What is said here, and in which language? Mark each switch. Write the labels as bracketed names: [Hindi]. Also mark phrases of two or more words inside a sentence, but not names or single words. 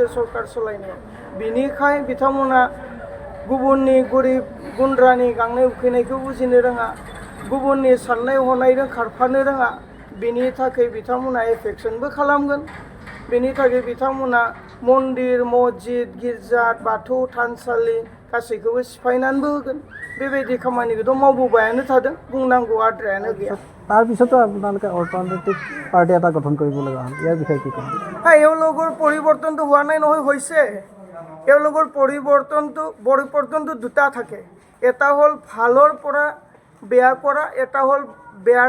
[Bodo] सरकार सालायनायाव बिनिखाय बिथांमोना गुबुननि गरिब गुन्द्रानि गांनाय उखैनायखौ बुजिनो रोङा गुबुननि साननाय हनायजों खारफानो रोङा बेनि थाखाय बिथांमोना एफेक्सनबो खालामगोन बेनि थाखाय बिथांमोना मन्दिर मस्जिद गिर्जा बाथौ थानसालि गासैखौबो सिफायनानैबो होगोन बेबायदि खामानिखौथ' मावबोबायानो थादों बुंनांगौ आद्रायानो गैया [Assamese] তাৰ পিছতো আপোনালোকে [English] alternative party [Assamese] এটা গঠন কৰিব লগা হ'ল ইয়াৰ বিষয়ে কি ক'ব এওঁলোকৰ পৰিৱৰ্তনটো হোৱা নাই নহয় হৈছে এওঁলোকৰ পৰিৱৰ্তনটো দুটা থাকে এটা হ'ল ভালৰ পৰা বেয়া কৰা এটা হ'ল বেয়াৰ